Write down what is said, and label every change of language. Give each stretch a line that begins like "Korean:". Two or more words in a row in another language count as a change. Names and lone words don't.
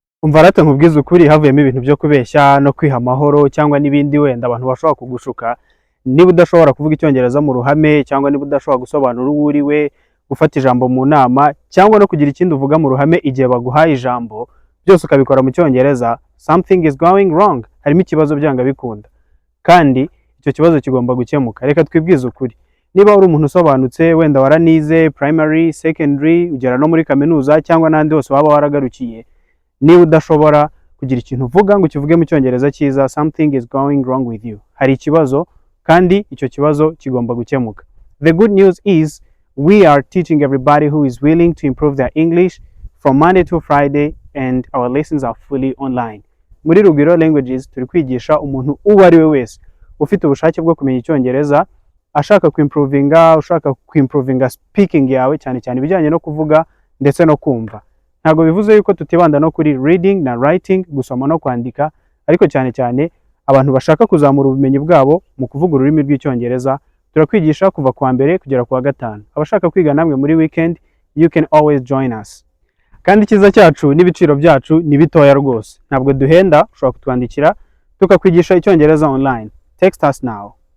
Kinyarwanda: Umva rate nkubwiza ukuri havuyemo ibintu byo kubeshya no kwiha amahoro cyangwa n'ibindi wenda abantu bashobora kugushuka. Niba udashobora kuvuga icyongereza mu ruhame cyangwa niba udashobora gusobanura uwo uriwe, gufata ijambo mu nama cyangwa no kugira ikindi uvuga mu ruhame igihe baguhaye ijambo, byose ukabikora mu cyongereza,
English: something is going wrong.
Kinyarwanda: Harimo ikibazo byanga bikunda. Kandi icyo kibazo kigomba gukemuka. Reka twibwize ukuri. Niba uri umuntu usobanutse wenda waranize
English: primary, secondary,
Kinyarwanda: ugera no muri kaminuza cyangwa n'andi hose waba waragarukiye, niba udashobora kugira ikintu uvuga ngo ukivuge mu cyongereza cyiza,
English: something is going wrong with you.
Kinyarwanda: Hari ikibazo kandi icyo kibazo kigomba gukemuka.
English: The good news is we are teaching everybody who is willing to improve their English from Monday to Friday and our lessons are fully online.
Kinyarwanda: Muri Rugwiro Languages turi kwigisha umuntu uwo ari we wese ufite ubushake bwo kumenya icyongereza, ashaka kuimprovinga speaking yawe, cyane cyane ibijyanye no kuvuga ndetse no kumva. Ntabwo bivuze yuko tutibanda no kuri reading na writing, gusoma no kwandika, ariko cyane cyane abantu bashaka kuzamura ubumenyi bwabo mu kuvuga ururimi rw'icyongereza, turakwigisha kuva kuwa mbere kugera kuwa gatanu. Abashaka kwiga namwe muri weekend,
English: you can always join us.
Kinyarwanda: Kandi ikiza cyacu n'ibiciro byacu ni bitoya rwose, ntabwo duhenda. Ushobora kutwandikira tukakwigisha icyongereza online.
English: Text us now.